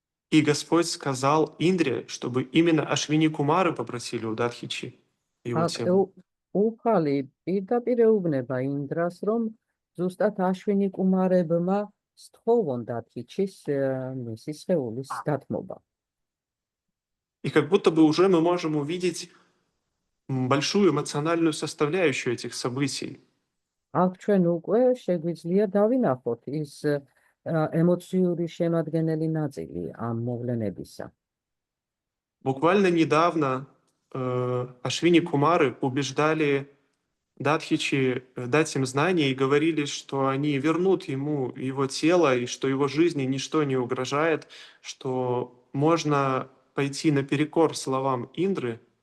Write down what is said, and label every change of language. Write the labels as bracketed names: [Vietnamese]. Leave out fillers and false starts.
[Russian] И Господь сказал Индре, чтобы именно Ашвини Кумары попросили у Дадхичи его тело. [Georgian] უფალი პირდაპირ ეუბნება ინდრას, რომ ზუსტად აშვინი კუმარებმა სთხოვონ დათიჩის მისი სხეულის დათმობა. [Russian] И как будто бы уже мы можем увидеть большую эмоциональную составляющую этих событий. [Georgian] აქ ჩვენ უკვე შეგვიძლია დავინახოთ ის ემოციური შემადგენელი ნაწილი ამ მოვლენებისა. [Russian] Буквально недавно Ашвини Кумары убеждали Дадхичи дать им знания и говорили, что они вернут ему его тело и что его жизни ничто не угрожает, что можно пойти наперекор словам Индры.